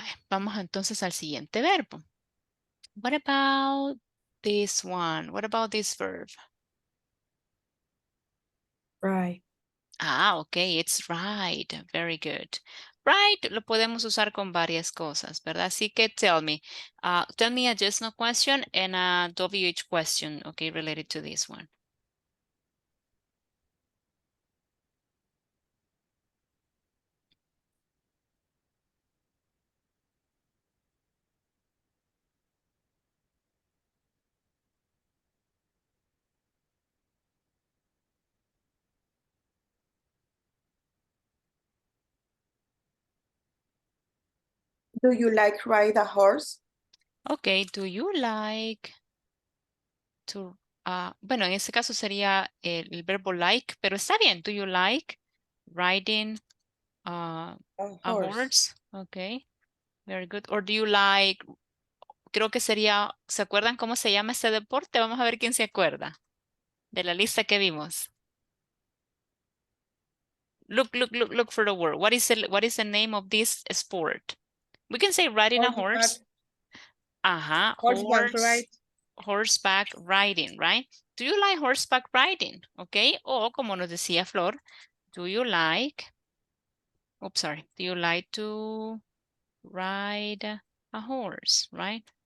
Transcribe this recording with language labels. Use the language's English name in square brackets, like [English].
[Spanish] Vamos entonces al siguiente verbo. [English] What about this one? What about this verb? Right. Ah, okay, it's right. Very good. [Spanish] Right, lo podemos usar con varias cosas, ¿verdad? Así que [English] tell me a yes, no question and a WH question, okay, related to this one. Do you like ride a horse? Okay, do you like to, [Spanish] bueno, en este caso sería el verbo like, pero está bien. [English] Do you like riding a horse? Okay, very good. Or do you like, [Spanish] creo que sería, ¿se acuerdan cómo se llama este deporte? Vamos a ver quién se acuerda de la lista que vimos. [English] Look for the word. What is the name of this sport? We can say riding a horse. Ajá, Horseback ride. horseback riding, right? Do you like horseback riding? Okay, [Spanish] o como nos decía [English] Flor, do you like, oops, sorry, do you like to ride a horse, right?